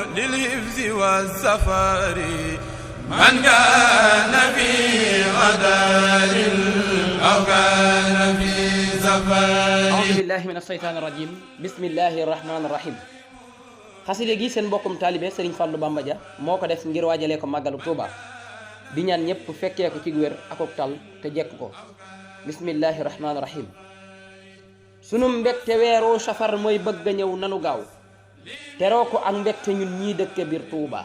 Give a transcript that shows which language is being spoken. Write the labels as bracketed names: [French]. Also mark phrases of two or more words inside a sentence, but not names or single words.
[Arabic] بالحفظ والسفر من كان في غدار أو كان في سفر. أعوذ بالله من الشيطان الرجيم بسم الله الرحمن الرحيم. [Wolof] xaside gi seen mbokkum taalibe Serigne Fallou Bamba Dia moo ko def ngir waajalee ko màggalu Touba di ñaan ñëpp fekkee ko ci wér akok tal te jekk ko. [Arabic] بسم الله الرحمن الرحيم. [Wolof] sunu mbégte weeru safar mooy bëgg a ñëw nanu gaaw teroo ko ak mbégte ñun ñii dëkke biir Touba.